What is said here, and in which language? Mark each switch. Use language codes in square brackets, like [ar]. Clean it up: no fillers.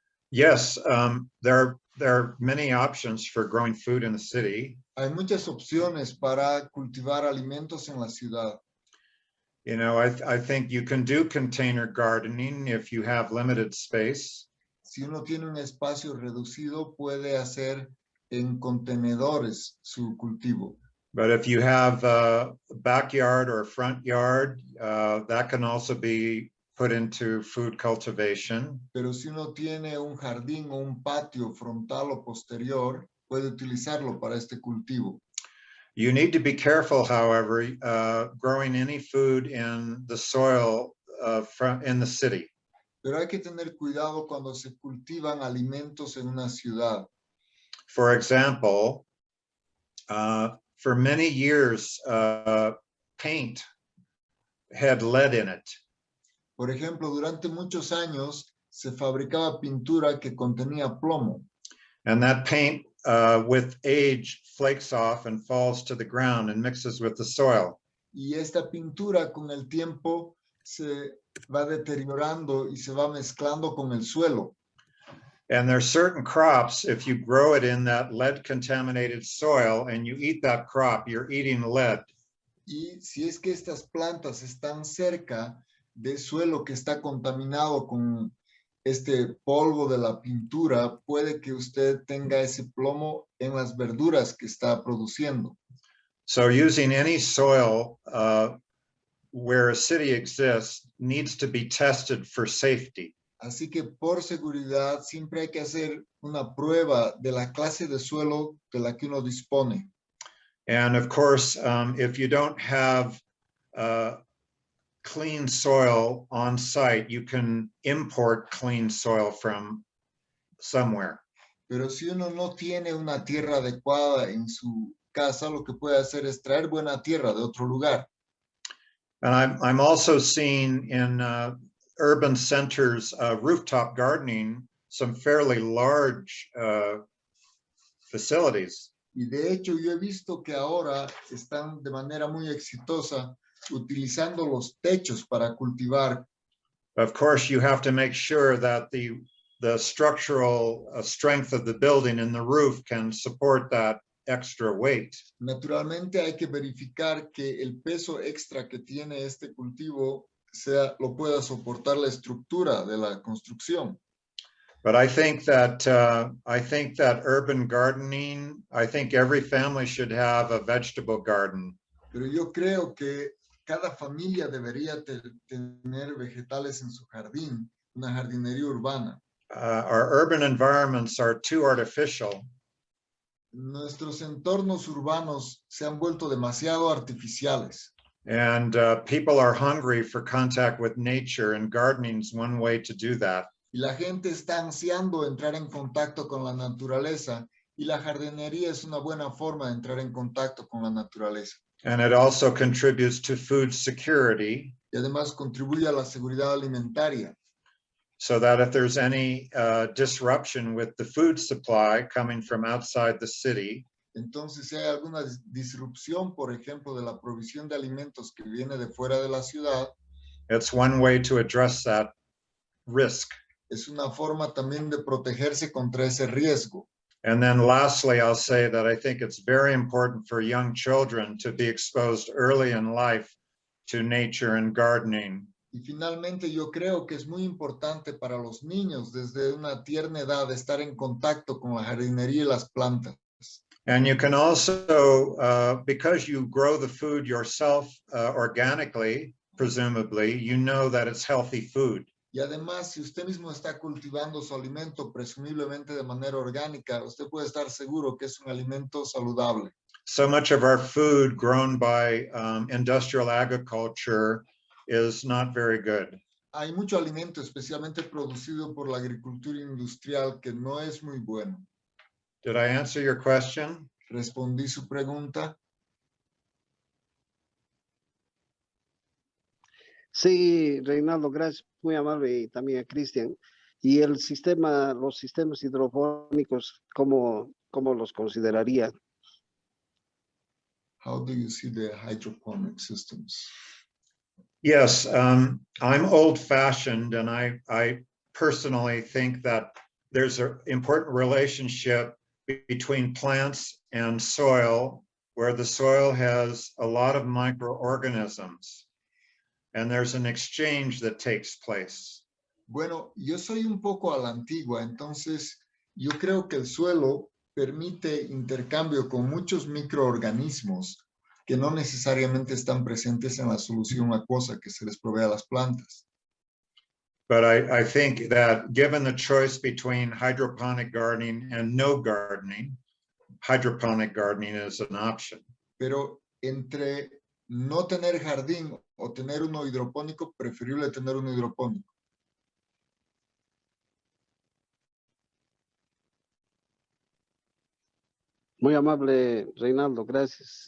[en] Yes, there are many options for growing food in the city. [es] Hay muchas opciones para cultivar alimentos en la ciudad. [en] You know, I think you can do container gardening if you have limited space. [es] Si uno tiene un espacio reducido, puede hacer en contenedores su cultivo. [en] But if you have a backyard or a front yard, that can also be put into food cultivation. [es] Pero si uno tiene un jardín o un patio frontal o posterior, puede utilizarlo para este cultivo. [en] You need to be careful, however, growing any food in the soil in the city. [es] Pero hay que tener cuidado cuando se cultivan alimentos en una ciudad. [en] For example, for many years, paint had lead in it. [es] Por ejemplo, durante muchos años se fabricaba pintura que contenía plomo. [en] And that paint with age flakes off and falls to the ground and mixes with the soil. [es] Y esta pintura con el tiempo se va deteriorando y se va mezclando con el suelo. [en] And there are certain crops, if you grow it in that lead contaminated soil and you eat that crop, you're eating lead. [es] Y si es que estas plantas están cerca del suelo que está contaminado con este polvo de la pintura, puede que usted tenga ese plomo en las verduras que está produciendo. [en] So using any soil where a city exists needs to be tested for safety. [es] Así que por seguridad siempre hay que hacer una prueba de la clase de suelo de la que uno dispone. [en] And of course, if you don't have clean soil on site, you can import clean soil from somewhere. [es] Pero si uno no tiene una tierra adecuada en su casa, lo que puede hacer es traer buena tierra de otro lugar. [en] And I'm also seeing in urban centers, rooftop gardening, some fairly large facilities. [es] Y de hecho yo he visto que ahora están de manera muy exitosa utilizando los techos para cultivar. [en] Of course, you have to make sure that the structural strength of the building and the roof can support that extra weight. [es] Naturalmente hay que verificar que el peso extra que tiene este cultivo lo pueda soportar la estructura de la construcción. [en] But I think that urban gardening, I think every family should have a vegetable garden. [es] Pero yo creo que cada familia debería tener vegetales en su jardín, una jardinería urbana. [en] Our urban environments are too artificial. [es] Nuestros entornos urbanos se han vuelto demasiado artificiales. [en] And people are hungry for contact with nature, and gardening is one way to do that. [es] Y la gente está ansiando entrar en contacto con la naturaleza, y la jardinería es una buena forma de entrar en contacto con la naturaleza. [en] And it also contributes to food security, [es] Y además contribuye a la seguridad alimentaria. [en] so that if there's any disruption with the food supply coming from outside the city, [es] Entonces, si hay alguna disrupción, por ejemplo, de la provisión de alimentos que viene de fuera de la ciudad, [en] it's one way to address that risk. [es] es una forma también de protegerse contra ese riesgo. [en] And then lastly, I'll say that I think it's very important for young children to be exposed early in life to nature and gardening. [es] Y finalmente yo creo que es muy importante para los niños desde una tierna edad estar en contacto con la jardinería y las plantas. [en] And you can also, because you grow the food yourself organically, presumably, you know that it's healthy food. [es] Y además, si usted mismo está cultivando su alimento presumiblemente de manera orgánica, usted puede estar seguro que es un alimento saludable. [en] So much of our food grown by industrial agriculture is not very good. [es] Hay mucho alimento, especialmente producido por la agricultura industrial, que no es muy bueno. [en] Did I answer your question? [es] ¿Respondí su pregunta? Sí, Reinaldo, gracias, muy amable, y también a Cristian. Y el sistema, los sistemas hidropónicos, ¿cómo los consideraría? [en] How do you see the hydroponic systems? Yes, I'm old-fashioned, and I personally think that there's an important relationship between plants and soil, where the soil has a lot of microorganisms, and there's an exchange that takes place. [es] Bueno, yo soy un poco a la antigua, entonces yo creo que el suelo permite intercambio con muchos microorganismos que no necesariamente están presentes en la solución acuosa que se les provee a las plantas. [en] But I think that given the choice between hydroponic gardening and no gardening, hydroponic gardening is an option. [es] Pero entre no tener jardín o tener uno hidropónico, preferible tener uno hidropónico. Muy amable, Reinaldo, gracias.